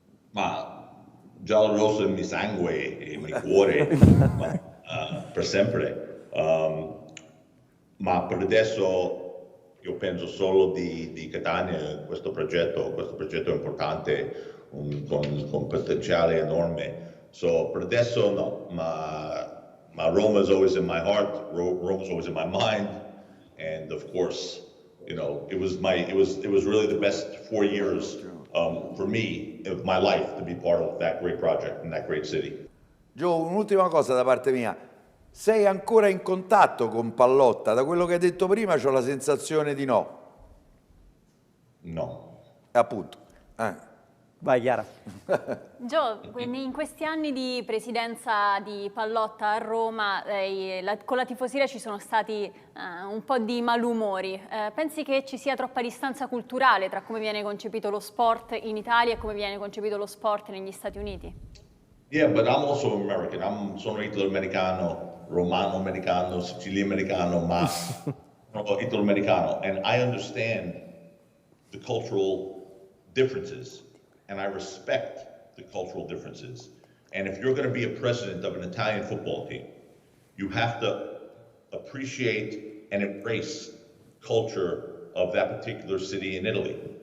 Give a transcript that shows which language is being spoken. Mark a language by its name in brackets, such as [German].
[Italian] Ma giallorosso è il mio sangue, il mio cuore, per sempre. Ma per adesso io penso solo di Catania, questo progetto è importante, con potenziale enorme. So per adesso no, ma [English] Roma is always in my heart. Roma is always in my mind, and of course, you know, it was really the best 4 years for me of my life to be part of that great project in that great city. [Italian] Gio, un'ultima cosa da parte mia. Sei ancora in contatto con Pallotta? Da quello che hai detto prima c'ho la sensazione di no. No. Appunto. Vai Chiara. Gio, in questi anni di presidenza di Pallotta a Roma, con la tifoseria ci sono stati un po' di malumori. Pensi che ci sia troppa distanza culturale tra come viene concepito lo sport in Italia e come viene concepito lo sport negli Stati Uniti? [English] Yeah, but I'm also American. [Italian] Sono italo-americano, romano-americano, siciliano-americano, ma sono italo-americano. [English] And I understand the cultural differences. And I respect the cultural differences. And if you're going to be a president of an Italian football team, you have to appreciate and embrace culture of that particular city in Italy.